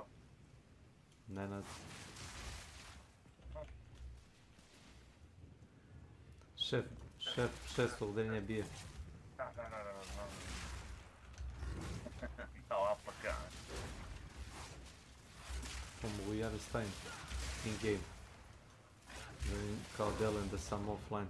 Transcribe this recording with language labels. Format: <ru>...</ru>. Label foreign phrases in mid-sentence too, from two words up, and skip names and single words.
<sr>Nenad. Šef udarenja bije. Da, znam. Da, APK. To mogu ja da stavim</sr> <en>in game.</en> <sr>Da vidim kao delujem da sam offline.</sr>